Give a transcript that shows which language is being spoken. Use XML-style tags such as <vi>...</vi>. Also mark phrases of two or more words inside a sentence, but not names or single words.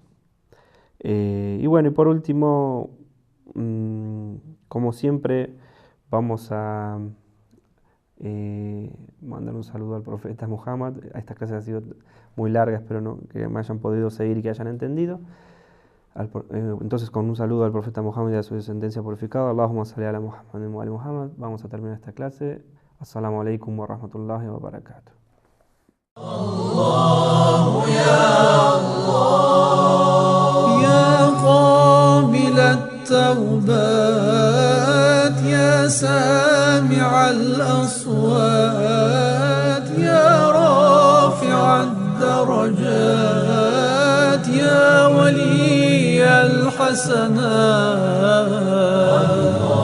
<es>Y bueno, y por último, como siempre, vamos a mandar un saludo al profeta Muhammad. Esta clase ha sido muy larga, espero que me hayan podido seguir y que hayan entendido. Entonces, con un saludo al profeta Muhammad y a su descendencia purificada,</es> <ar>اللهم صل على محمد وآل محمد,</ar> <es>vamos a terminar esta clase.</es> <ar>السلام عليكم ورحمة الله وبركاته. الله يا الله، يا قابل التوبات، يا سامع الأصوات، يا رافع الدرجات، يا ولي الحسنات.</ar>